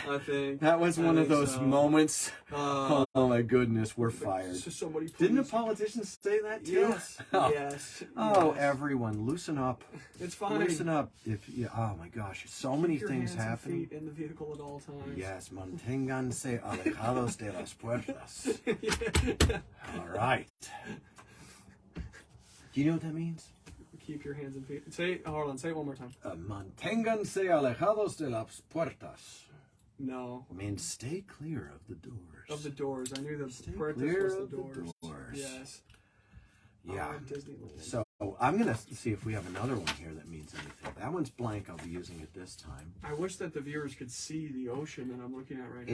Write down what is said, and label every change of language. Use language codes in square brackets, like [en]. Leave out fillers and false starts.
[en] I think. That was one of those moments. Oh my goodness, we're fired. Somebody Didn't a politician say that too? Yes. Oh. Yes. Oh, everyone, loosen up. It's fine. Loosen up. Oh my gosh, so many things happening. Keep your hands and feet in the vehicle at all times. [es] Yes, manténganse alejados de las puertas. [en] All right. Do you know what that means? Keep your hands and feet. Hold on, say it one more time. [es] Manténganse alejados de las puertas. [en] No. It means stay clear of the doors. Of the doors. I knew the puertas was the doors. Yes. Yeah. Disneyland. So I'm going to see if we have another one here that means anything. That one's blank. I'll be using it this time. I wish that the viewers could see the ocean that I'm looking at right now.